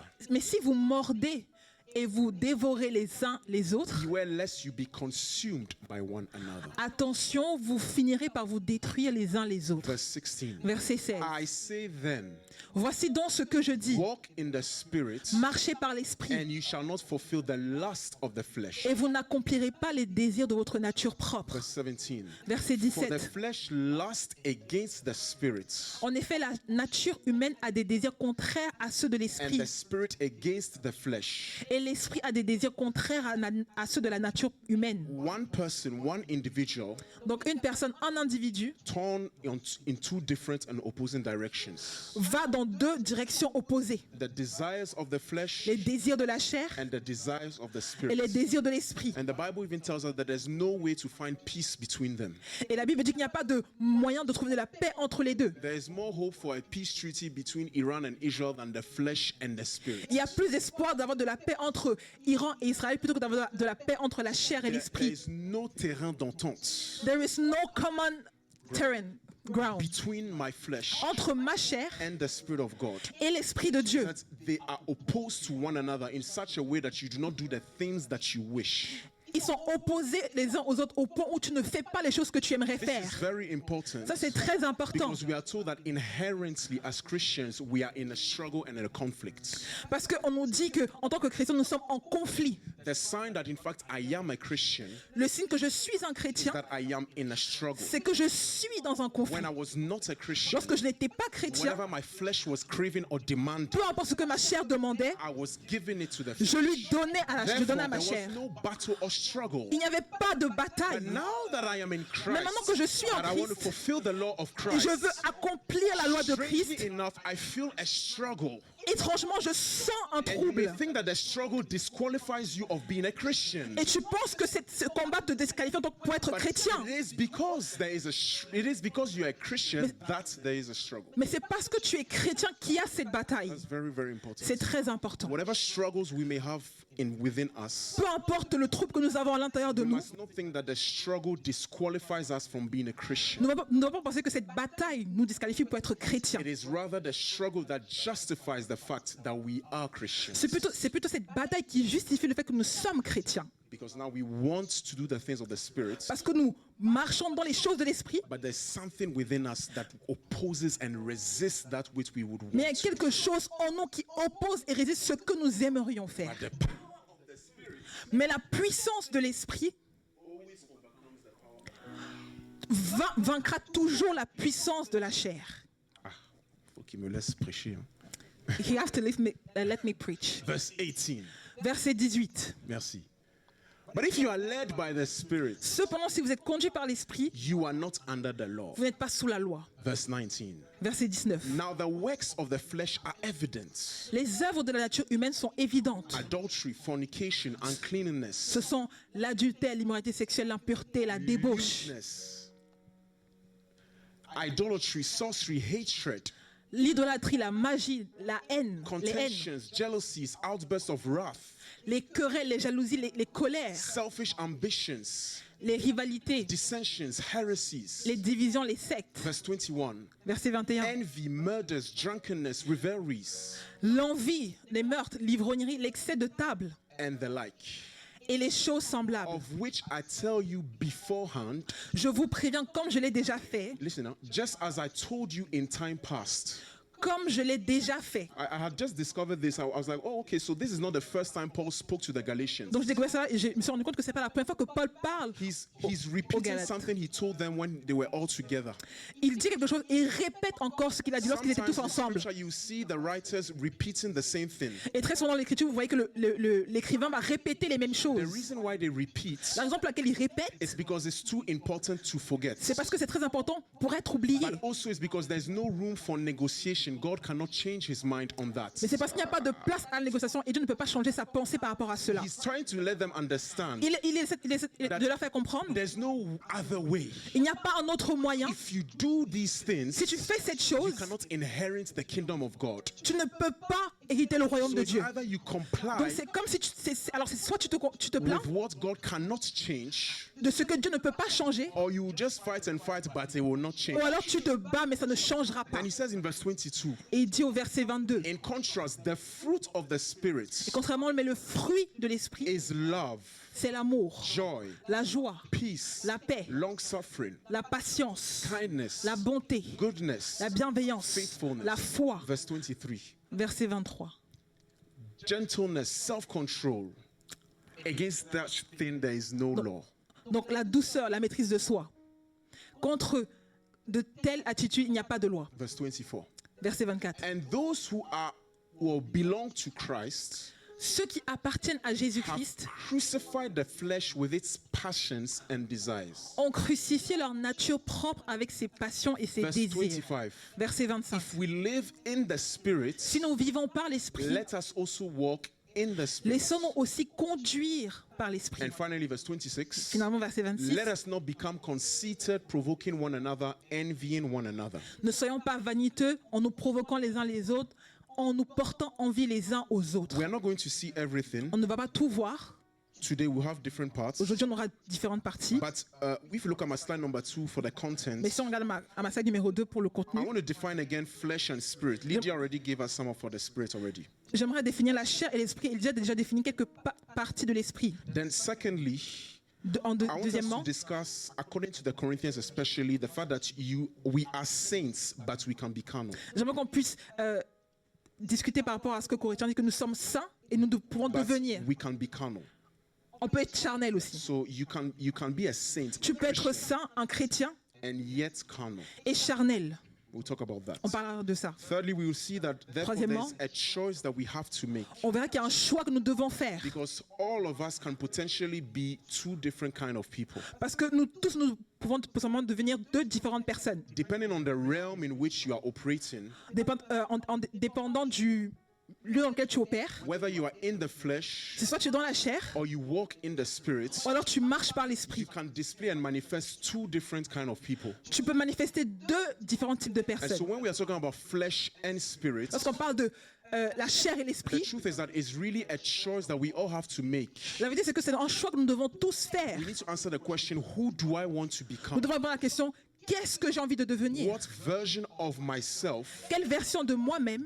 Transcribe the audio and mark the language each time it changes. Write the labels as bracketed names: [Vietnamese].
[French] Mais si vous mordez et vous dévorez les uns les autres, [English] beware lest you be consumed by one another. [French] attention, vous finirez par vous détruire les uns les autres. [English] Verse 16. [French] Verset 16. [English] I say then, [French] Voici donc ce que je dis. [English] walk in the spirit, [French] Marchez par l'esprit [English] and you shall not fulfill the lust of the flesh. [French] et vous n'accomplirez pas les désirs de votre nature propre. [English] Verse 17. [French] Verset [English] For the [French] 17. [English] flesh lusts against the spirit, [French] En effet, la nature humaine a des désirs contraires à ceux de [English] and [French] l'esprit. [English] the spirit against the flesh. [French] Et l'esprit a des désirs contraires à ceux de la nature humaine. [English] One person, one individual, [French] Donc une personne, un individu, [English] torn in two different and opposing directions. [French] va dans 2 directions opposées. [English] The desires of the flesh [French] Les désirs de la chair [English] and the desires of the [French] et les [English] spirit. [French] désirs de l'esprit. [English] And the Bible even tells us that there's no way to find peace between them. [French] Et la Bible dit qu'il n'y a pas de moyen de trouver de la paix entre les deux. [English] There is more hope for a peace treaty between Iran and Israel than the flesh and the spirit. [French] Il y a plus d'espoir d'avoir de la paix entre Iran et Israël plutôt que d'avoir de la paix entre la chair et [English] There [French] l'esprit. [English] is no [French] terrain d'entente [English] There is no common ground between my flesh [French] entre ma chair [English] and the Spirit of God. [French] et l'esprit de Dieu. [English] That they are opposed to one another in such a way that you do not do the things that you wish. [French] ils sont opposés les uns aux autres au point où tu ne fais pas les choses que tu aimerais [English] This is [French] faire. [English] very important. [French] Ça, c'est très important. [English] Because we are told that inherently, as Christians, we are in a struggle and in a conflict. [French] Parce qu'on nous dit qu'en tant que chrétiens, nous sommes en conflit. [English] The sign that, in fact, I am a Christian [French] Le signe que je suis un [English] is [French] chrétien, [English] that I am in a struggle. [French] c'est que je suis dans un conflit. [English] When I was not a Christian, [French] Lorsque je n'étais pas chrétien, [English] whenever my flesh was craving or demanding, [French] peu importe ce que ma chair demandait, [English] I was giving it to the [French] je lui [English] flesh. [French] donnais à [English] Therefore, [French] ma [English] there [French] chair. [English] was no battle or struggle. [French] Il n'y avait pas de [English] But [French] bataille. [English] now that I am in [French] Mais [English] Christ, [French] maintenant que je suis en [English] and I want to [French] Christ, [English] fulfill the law of [French] et [English] Christ, [French] je veux accomplir la loi de [English] strangely [French] Christ, [English] enough, I feel a struggle. [French] étrangement, je sens un [English] And you may [French] trouble. [English] think that the struggle disqualifies you of being a Christian. [French] Et tu penses que ce combat te disqualifie en tant que pour être [English] But [French] chrétien. [English] it is because you're a Christian that there is a struggle. [French] Mais c'est parce que tu es chrétien qu'il y a cette bataille. [English] That's very, very important. [French] C'est très important. [English] Whatever struggles we may have within us, [French] Peu importe le trouble que nous avons à l'intérieur de [English] we [French] nous, [English] must not think that the struggle disqualifies us from being a Christian. [French] nous ne devons pas penser que cette bataille nous disqualifie pour être chrétien. [English] It is rather the struggle that justifies the fact that we are Christians. [French] C'est plutôt cette bataille qui justifie le fait que nous sommes chrétiens. [English] Because now we want to do the things of the Spirit, [French] Parce que nous marchons dans les choses de l'esprit, [English] but there's something within us that opposes and resists that which we would [French] mais il y a [English] want. [French] quelque chose en nous qui oppose et résiste ce que nous aimerions faire. [English] But the power of the Spirit [French] Mais la puissance de l'esprit [English] always overcomes the power. [French] vaincra toujours la puissance de la chair. Ah, faut qu'il me laisse prêcher. Hein. [English] He has to let me preach. Verse 18. [French] Verset 18. Merci. [English] But if you are led by the Spirit, [French] Cependant, si vous êtes conduits par l'esprit, [English] you are not under the law. [French] vous n'êtes pas sous la loi. [English] Verse 19. [French] Verset 19. [English] Now the works of the flesh are evident: [French] Les œuvres de la nature humaine sont évidentes. [English] adultery, fornication, uncleanness, [French] Ce sont l'adultère, l'immoralité sexuelle, l'impureté, la débauche, [English] lewdness, idolatry, sorcery, hatred, [French] l'idolâtrie, la magie, la haine, les haines, [English] contentions, jealousies, outbursts of wrath, [French] les querelles, les jalousies, les colères, [English] selfish ambitions, [French] les rivalités, [English] dissensions, heresies. [French] les divisions, les sectes. [English] Verse 21. [French] Verset 21. [English] Envy, murders, drunkenness, revelries, [French] L'envie, les meurtres, l'ivrognerie, l'excès de table [English] and the like, [French] et les choses semblables. [English] of which I tell you beforehand. [French] Je vous préviens, comme je l'ai déjà fait, [English] Listen now. Just as I told you in time past. [French] comme je l'ai déjà fait. [English] I had just discovered this. I was like, oh, okay, so this is not the first time Paul spoke to the Galatians. [French] Donc j'ai découvert ça et je me suis rendu compte que c'est pas la première fois que Paul parle. [English] He's repeating [French] Galates. [English] something he told them when they were all together. [French] Il dit quelque chose et il répète encore ce qu'il a dit lorsqu'ils étaient tous [English] Sometimes in [French] ensemble. [English] scripture, you see the writers repeating the same thing. [French] Et très souvent dans l'écriture, vous voyez que l'écrivain va répéter les mêmes [English] The [French] choses. [English] reason why they repeat [French] La raison pour laquelle il répète, [English] is because it's too important to forget. [French] c'est parce que c'est très important pour être oublié. [English] But also it's because there's no room for negotiation. God cannot change his mind on that. [French] Mais c'est parce qu'il n'y a pas de place à la négociation et Dieu ne peut pas changer sa pensée par rapport à cela. [English] He's trying to let them understand [French] Il essaie de leur faire comprendre, [English] there's no other way. [French] il n'y a pas un autre moyen. [English] If you do these things, [French] Si tu fais cette [English] you [French] chose, [English] cannot inherit the kingdom of God. [French] tu ne peux pas hériter le royaume [English] So [French] de [English] it's [French] Dieu. [English] either you [French] Donc [English] comply [French] c'est comme si alors c'est soit tu te plains [English] with what God cannot change, [French] de ce que Dieu ne peut pas changer, [English] or you will just fight, but it will not change. [French] ou alors tu te bats mais ça ne changera pas. [English] And he says in verse 22, [French] Et il dit au verset 22, [English] in contrast, the fruit of the Spirit [French] et contrairement, mais le fruit de l'esprit, [English] is love, [French] c'est l'amour, [English] joy, [French] la joie, [English] peace, [French] la paix, [English] long-suffering, [French] la patience, [English] kindness, [French] la bonté, [English] goodness, [French] la bienveillance, [English] faithfulness. [French] la foi. [English] Verse 23, [French] Verset 23. [English] gentleness, self-control. Against that thing there is no law. [French] Donc la douceur, la maîtrise de soi. Contre de telles attitudes, il n'y a pas de loi. [English] Verse 24. [French] Verset 24. [English] And those who belong to Christ [French] Ceux qui appartiennent à [English] have [French] Jésus-Christ [English] crucified the flesh with its passions and desires. [French] ont crucifié leur nature propre avec ses passions et ses [English] Verse [French] désirs. [English] 25. [French] Verset 25. [English] If we live in the Spirit, [French] Si nous vivons par l'Esprit, [English] let us also walk in the Spirit. [French] laissons-nous aussi conduire par l'Esprit. [English] And finally, verse 26. [French] Finalement, verset 26. [English] Let us not become conceited, provoking one another, envying one another. [French] Ne soyons pas vaniteux en nous provoquant les uns les autres, en nous portant envie les uns aux autres. [English] We are not going to see everything, [French] On ne va pas tout voir, [English] today we'll have different parts. [French] Aujourd'hui, on aura différentes parties. [English] But if you look at my slide number 2 for the content, [French] Mais si on regarde à ma slide numéro 2 pour le [English] I [French] contenu, [English] want to define again flesh and spirit. Lydia already gave us some of for the spirit already. [French] j'aimerais définir la chair et l'esprit. Il a déjà défini quelques parties de l'esprit. [English] Then secondly, I want us [French] Deuxièmement, [English] to discuss, according to the Corinthians especially, the fact that we are saints, but we can be carnal. [French] j'aimerais qu'on puisse discuter par rapport à ce que Corinthiens dit que nous sommes saints et nous pouvons [English] But [French] devenir. [English] we can be carnal. [French] On peut être charnel aussi. [English] So you can be a saint, [French] Tu peux être [English] Christian, [French] saint, un chrétien [English] and yet carnal. [French] et charnel. [English] We'll talk about that. [French] On parlera de ça. [English] Thirdly, we will see that therefore [French] Troisièmement, [English] there's a choice that we have to make. [French] On verra qu'il y a un choix que nous devons faire. [English] Because all of us can potentially be two different kind of people. [French] Parce que nous tous, nous pouvons possiblement devenir deux différentes personnes. [English] Depending on the realm in which you are operating, [French] Dépendant du lieu dans lequel tu opères. [English] whether you are in the flesh [French] C'est soit tu es dans la chair, [English] or you walk in the spirit, [French] ou alors tu marches par [English] you [French] l'esprit. [English] can display and manifest two different kind of people. [French] Tu peux manifester deux différents types de [English] And so [French] personnes. [English] when we are talking about flesh and spirit, [French] Lorsqu'on parle de la chair et [English] the [French] l'esprit, [English] truth is that it's really a choice that we all have to make. [French] la vérité c'est que c'est un choix que nous devons tous faire. [English] We need to answer the question, who do I want to [French] Nous [English] become? [French] devons répondre à la question, qu'est-ce que j'ai envie de devenir? [English] What version of myself [French] Quelle version de moi-même